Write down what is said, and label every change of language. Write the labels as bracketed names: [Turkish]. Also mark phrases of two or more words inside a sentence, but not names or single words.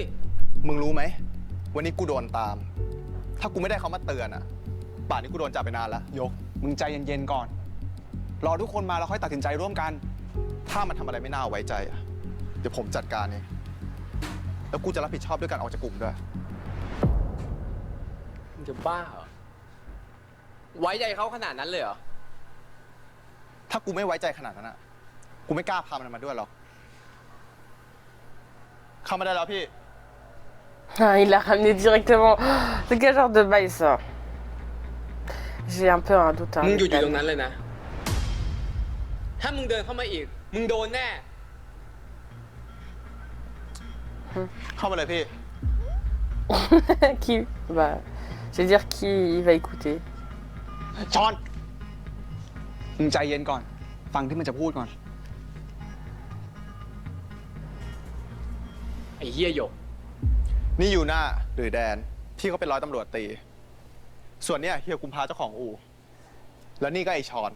[Thai] มึงรู้ไหมวันนี้กูโดนตามถ้ากูไม่ได้เขามาเตือนอะป่านนี้กูโดนจับไปนานแล้วยกมึงใจเย็นๆก่อนรอทุกคนมาแล้วค่อยตัดสินใจร่วมกันถ้ามันทำอะไรไม่น่าไว้ใจอะเดี๋ยวผมจัดการเองแล้วกูจะรับผิดชอบด้วยการออกจากกลุ่มด้วย มึงจะบ้าเหรอไว้ใจเขาขนาดนั้นเลยเหรอ ถ้ากูไม่ไว้ใจขนาดนั้นอะกูไม่กล้าพามันมาด้วยหรอกเข้ามาได้แล้วพี่ [French] Ah, il l'a ramené directement. C'est quel genre de bail ça? J'ai un peu un doute. [Thai] มึงอยู่ตรงนั้นเลยนะถ้ามึงเดินเข้ามาอีกมึงโดนแน่ เข้ามาเลยพี่ [French] Qui? Bah, je vais dire qui il va écouter. [Thai] ชอนมึงใจเย็นก่อนฟังที่มันจะพูดก่อน ไอ้เหี้ยหยก นี่อยู่หน้าหรือแดนที่เขาเป็นร้อยตำรวจตีส่วนเนี้ยเฮียกุมภาเจ้าของอู่แล้วนี่ก็ไอชอน